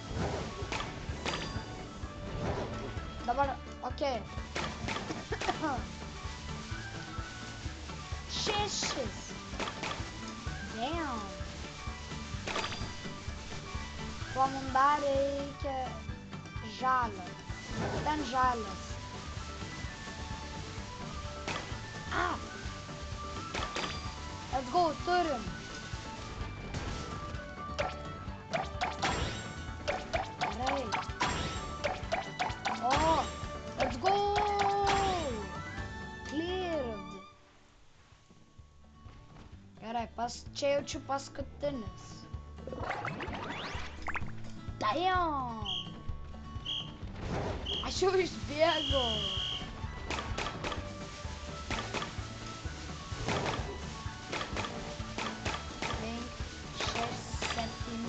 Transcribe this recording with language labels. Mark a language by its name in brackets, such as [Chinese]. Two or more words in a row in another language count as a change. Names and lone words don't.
[Lithuanian] Dabar, okei. Šešis. Damn. Tuo mums dar reikia žalio. Ten žalias. [English] Let's go, [Lithuanian] turim. Gerai. [English] Let's go. [Lithuanian] Gerai, čia jaučiu paskutinis. Damn! Aš jau išbėgau. 5, 6, 7.